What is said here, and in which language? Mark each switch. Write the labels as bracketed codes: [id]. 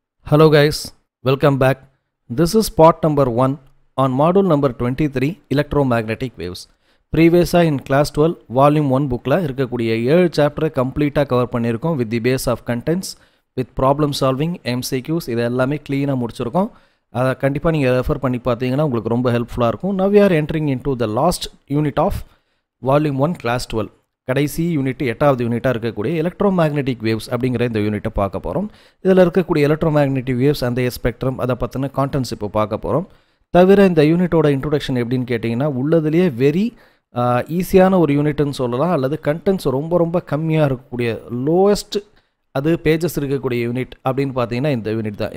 [en] Hello guys, welcome back. This is part number 1 on module number 23 Electromagnetic Waves. Previously in class 12 volume 1 bookல [ta] இருக்கக்கூடிய [en] 7 chapter கம்ப்ளீட்டா cover [ta] பண்ணியிருக்கோம் [en] with the base of contents with problem solving MCQs [ta] இது எல்லாமே [en] clean-ஆ [ta] முடிச்சிருக்கோம். அதை கண்டிப்பாக நீங்கள் refer பண்ணி பார்த்தீங்கன்னா உங்களுக்கு ரொம்ப ஹெல்ப்ஃபுல்லாக இருக்கும். [en] Now we are entering into the last unit of volume 1 class 12. [ta] கடைசி யூனிட் 8வது யூனிட்டாக இருக்கக்கூடிய எலக்ட்ரோமேக்னெட்டிக் வேவ்ஸ் அப்படிங்கிற இந்த யூனிட்டை பார்க்க போகிறோம். இதில் இருக்கக்கூடிய எலக்ட்ரோமேக்னெட்டிக் வேவ்ஸ் அந்த ஸ்பெக்ட்ரம் அதை பற்றின கான்டென்ட்ஸ் இப்போ பார்க்க போகிறோம். தவிர இந்த யூனிட்டோட இன்ட்ரோடக்ஷன் எப்படின்னு கேட்டிங்கன்னா உள்ளதுலேயே வெரி ஈஸியான ஒரு யூனிட்னு சொல்லலாம், அல்லது கண்டென்ட்ஸ் ரொம்ப கம்மியாக இருக்கக்கூடிய லோவஸ்ட் அது பேஜஸ் இருக்கக்கூடிய யூனிட் அப்படின்னு பார்த்தீங்கன்னா இந்த யூனிட் தான்.